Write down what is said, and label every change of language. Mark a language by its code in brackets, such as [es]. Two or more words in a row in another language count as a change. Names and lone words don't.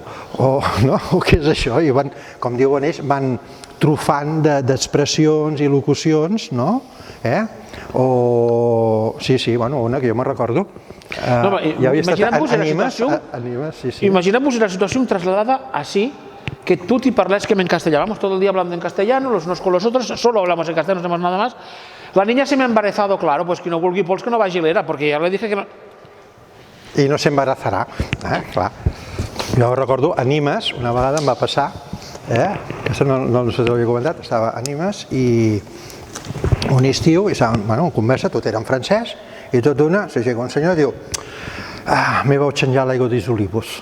[ca] O què és això? I van, com diuen ells, van trufant d'expressions i locucions, no? Sí, bueno, una que jo me'n recordo. Imaginem-vos la situació trasladada [es] así, que tú te parles que en castellano, vamos todo el día hablando en castellano, los unos con los otros, solo hablamos en castellano, no hacemos nada más. La niña se me ha embarazado, claro, pues que [ca] no vulgui pols que no vagi l'era, [es] porque ya le dije que no... [ca] I no s'embarazarà, clar. Jo recordo a Nimes, una vegada em va passar, aquesta no sé si l'havia comentat, estava a Nimes i un estiu, i en conversa, tot era en francès, i tot d'una s'aixeca un senyor i diu me vaig canviar l'aigua dels olivos.